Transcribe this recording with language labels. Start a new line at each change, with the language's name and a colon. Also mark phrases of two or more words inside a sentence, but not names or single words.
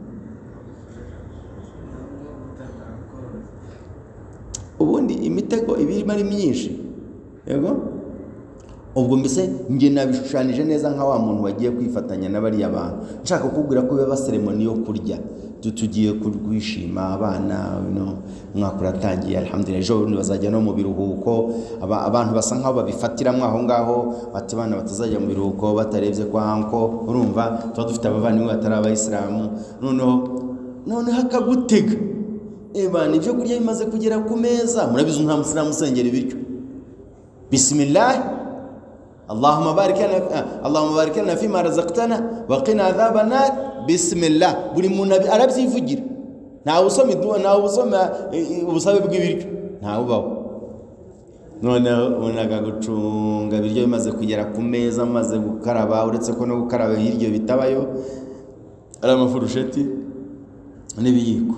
Kinyarwanda: Ubundi imitego ibirimo ari myinshi, yego ubwo mbese njye nabishushanije neza nka wa muntu wagiye kwifatanya n'abariya bantu, nshaka kukubwira ko biba seremoni yo kurya, tugiye kwishima abana umwaka uratangiye alhamdulillah, ejo bazajya no mu biruhuko. Abantu basa nkaho babifatiramo aho ngaho, bati bana batazajya mu biruhuko batarebye kwa anko. Urumva tuba dufite abavandimwe batari abayisilamu, noneho akagutega ebana ibyo kurya bimaze kugera ku meza. Murabizi nta musilamu usengera ibiryo
Arabic: بسم الله اللهم بارك لنا فيما رزقتنا وقنا عذاب النار بسم الله.
Kinyarwanda: Buri muntu arabyivugira, ntawe usoma idua, ntawe usoma ubusabe bw'ibiryo, ntawe ubaho. Noneho unaga gucunga ibiryo bimaze kugera ku meza, maze gukaraba, uretse ko no gukaraba hiryo bitabayo, ari amafurusheti n'ibiyiko.